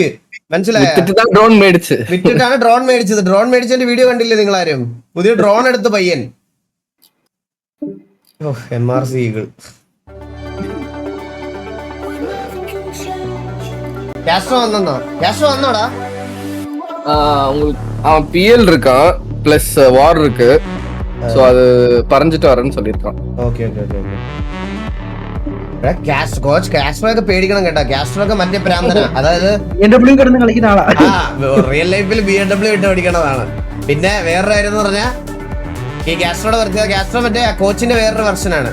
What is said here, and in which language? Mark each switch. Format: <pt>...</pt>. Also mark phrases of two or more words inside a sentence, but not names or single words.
<ml>മനസ്സിലായോ? വിറ്റിട്ടാണ് ഡ്രോൺ മേടിച്ചത്. ഡ്രോൺ മേടിച്ചതിന്റെ വീഡിയോ കണ്ടില്ലേ നിങ്ങളാരും? പുതിയ ഡ്രോൺ എടുത്ത് പയ്യൻ. MRC ഈഗിൾ. കാസ്ട്രോ വന്നോടാ?</ml> <ta>அவன் PL இருக்கான் பிளஸ் வார் இருக்கு. சோ அது பறஞ்சிட்டு வரேன்னு சொல்லிருக்கான்.</ta> <ml>ഓക്കേ. കാസ്ട്രോ ഒക്കെ പേടിക്കണം കേട്ടോ. കാസ്ട്രോ ഒക്കെ മറ്റേ പ്രാന്തന, അതായത് കിടന്ന് കളിക്കുന്ന ആളാ.</ml> <en>real life-il</en> <ml>BMW ഇട്ട് ഓടിക്കണതാണ്. പിന്നെ വേറൊരു കാര്യം എന്ന് പറഞ്ഞാൽ ഈ കാസ്ട്രോ മറ്റേ കോച്ചിന്റെ വേറൊരു വെർഷനാണ്.</ml>